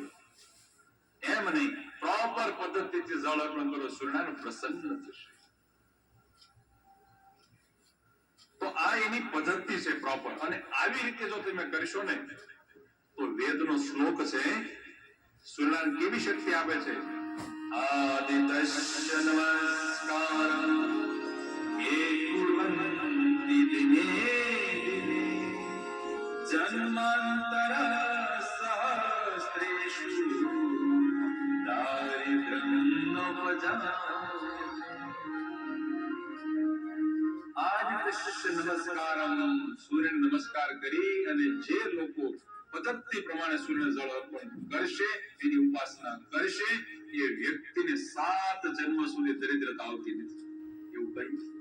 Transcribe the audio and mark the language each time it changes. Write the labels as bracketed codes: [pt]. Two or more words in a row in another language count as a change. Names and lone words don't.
[gu] એમ નહીં, પ્રોપર પદ્ધતિથી જળ અર્પણ કરો, સૂર્યનારાયણ પ્રસન્ન થશે. તો આ એની પદ્ધતિ છે પ્રોપર. અને આવી રીતે જો તમે કરશો ને તો વેદનો શ્લોક છે, સૂર્યનારાયણ કેવી શક્તિ આપે છે [sa] आदितश्च नमस्कारं ये कुर्वन्ति दिने दिने जन्मांतर सहस्रेषु दारिद्र्यं आदित्य नमस्कारम, [gu] સૂર્યને નમસ્કાર કરી અને જે લોકો પદ્ધતિ પ્રમાણે સૂર્યને જળ અર્પણ કરશે, એની ઉપાસના કરશે, એ વ્યક્તિને 7 જન્મ સુધી દરિદ્રતા આવતી નથી, એવું કહ્યું.